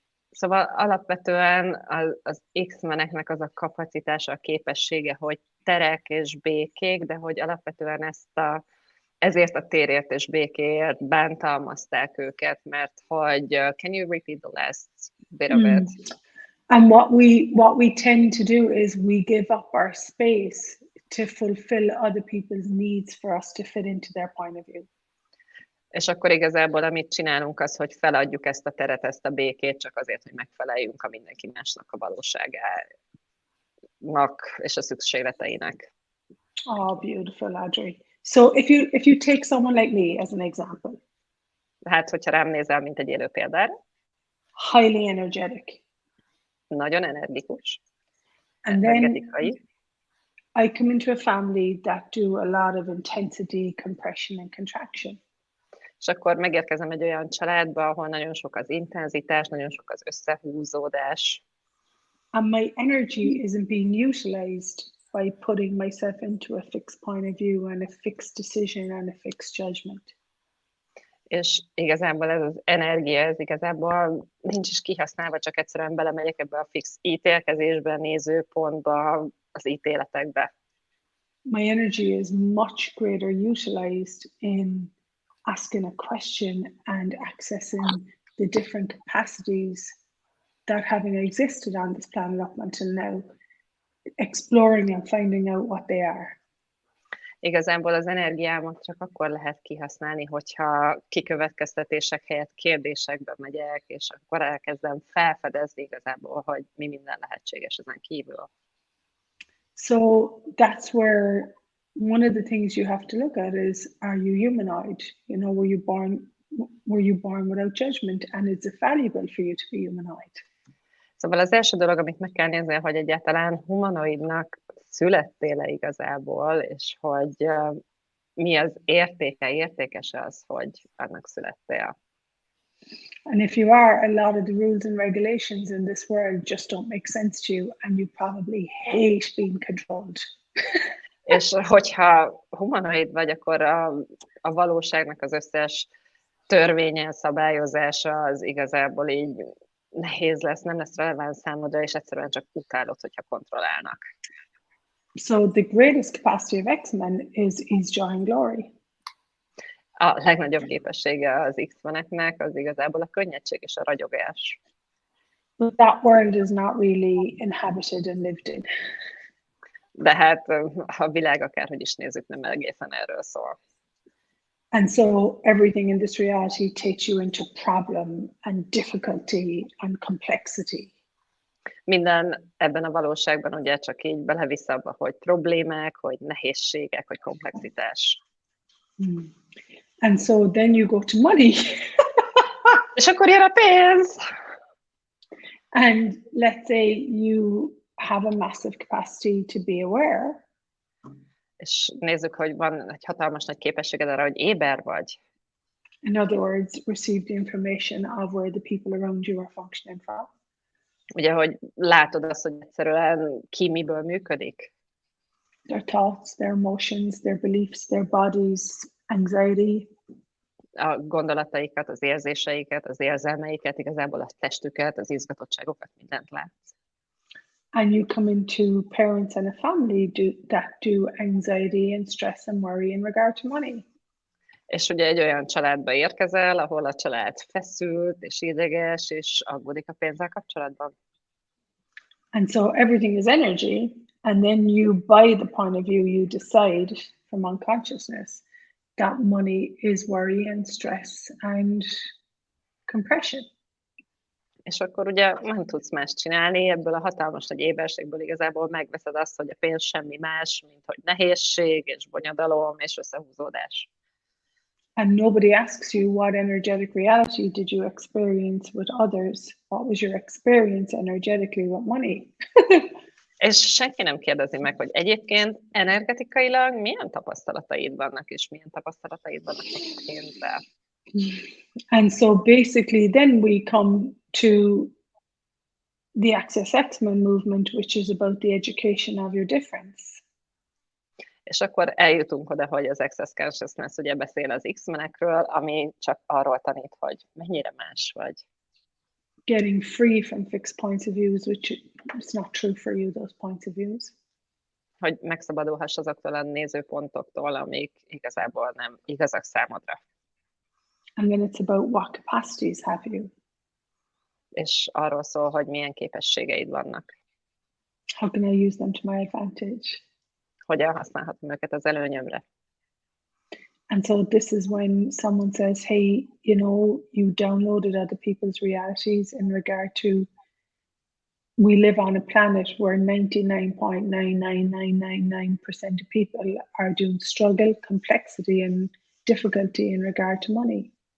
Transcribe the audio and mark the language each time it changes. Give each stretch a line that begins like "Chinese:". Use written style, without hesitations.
Hungarian: Szóval alapvetően az X-meneknek az a kapacitása, a képessége, hogy terek és békék, de hogy alapvetően ezért a térért és békéért bántalmazták őket, mert hogy
English: can you repeat the last bit of it? And what we tend to do is we give up our space to fulfill other people's needs for us to fit into their point of view.
Hungarian: És akkor igazából amit csinálunk az, hogy feladjuk ezt a teret, ezt a békét, csak azért, hogy megfeleljünk a mindenki másnak a valóságának és a szükségleteinek.
English: Oh, beautiful, Audrey. So if you take someone like me as an example.
Hungarian: Hát, hogyha rám nézel, mint egy élő példára.
English: Highly energetic.
Hungarian: Nagyon energikus.
English: And then I come into a family that do a lot of intensity, compression and contraction.
Hungarian: És akkor megérkezem egy olyan családba, ahol nagyon sok az intenzitás, nagyon sok az összehúzódás.
English: And my energy isn't being utilized by putting myself into a fixed point of view and a fixed decision and a fixed judgment.
Hungarian: És igazából ez az energia, ez igazából nincs is kihasználva, csak egyszerűen belemegyek ebbe a fix ítélkezésbe, nézőpontba, az ítéletekbe.
English: My energy is much greater utilized in asking a question and accessing the different capacities that having existed on this planet up until now, exploring and finding out what they are.
Hungarian: Igazából az energiámat csak akkor lehet kihasználni, hogyha kikövetkeztetések helyett kérdésekbe megyek, és akkor elkezdem felfedezni igazából, hogy mi minden lehetséges ezen kívül.
English: So that's where one of the things you have to look at is, are you humanoid? You know, were you born without judgment, and is it valuable for you to be humanoid?
Hungarian: Szóval az első dolog, amit meg kell nézni, hogy egyáltalán humanoidnak születtél-e igazából, és hogy mi az értékes az, hogy annak születtél.
English: And if you are, a lot of the rules and regulations in this world just don't make sense to you, and you probably hate being controlled.
Hungarian: És hogyha humanoid vagy, akkor a valóságnak az összes törvénye, szabályozása az igazából így nehéz lesz, nem lesz releváns számodra, és egyszerűen csak utálod, hogyha kontrollálnak.
English: So the greatest capacity of X-men is joy and glory.
Hungarian: A legnagyobb képessége az X-meneknek az igazából a könnyedség és a ragyogás.
English: But that world is not really inhabited and lived in.
Hungarian: De hát a világ akárhogy is nézzük, nem egészen erről szól.
English: And so everything in this reality takes you into problem and difficulty and complexity.
Hungarian: Minden ebben a valóságban ugye csak így belevisz abba, hogy problémák, hogy nehézségek, hogy komplexitás.
English: And so then you go to money.
Hungarian: És akkor jön a pénz!
English: And let's say you have a massive capacity to be aware.
Hungarian: És nézzük, hogy van egy hatalmas nagy képességed arra, hogy éber vagy.
English: In other words, receive the information of where the people around you are functioning from.
Hungarian: Ugye, hogy látod azt, hogy egyszerűen ki miből működik.
English: Their thoughts, their emotions, their beliefs, their bodies, anxiety.
Hungarian: A gondolataikat, az érzéseiket, az érzelmeiket, igazából a testüket, az izgatottságokat, mindent látsz.
English: And you come into parents and a family that do anxiety and stress and worry in regard to money.
Hungarian: És ugye egy olyan családba érkezel, ahol a család feszült és ideges, és aggódik a pénzzel kapcsolatban.
English: And so everything is energy, and then you, by the point of view, you decide from unconsciousness that money is worry and stress and compression.
Hungarian: És akkor ugye nem tudsz más csinálni, ebből a hatalmas nagy éberségből igazából megveszed azt, hogy a pénz semmi más, mint hogy nehézség és bonyodalom és összehúzódás.
English: And nobody asks you what energetic reality did you experience with others? What was your experience energetically with money?
Hungarian: És senki nem kérdezi meg, hogy egyébként energetikailag milyen tapasztalataid vannak, és milyen tapasztalataid vannak a pénzzel.
English: And so basically then we come to the Access X-Men movement, which is about the education of your difference.
Hungarian: És akkor eljutunk oda, hogy az Access Consciousness ugye beszél az X-men-ekről, ami csak arról tanít, hogy mennyire más vagy.
English: Getting free from fixed points of views, which is not true for you, those points of views.
Hungarian: Hogy megszabadulhass azoktól a nézőpontoktól, amik igazából nem igazak számodra.
English: And then it's about what capacities have you.
Hungarian: És arról szól, hogy milyen képességeid vannak.
English: How can I use them to my advantage?
Hungarian: Hogyan használhatom őket az előnyömre.
English: And so this is when someone says, hey, you know, you downloaded other people's realities in regard to, we live on a planet where 99.99999% of people are doing struggle, complexity and difficulty in regard to money.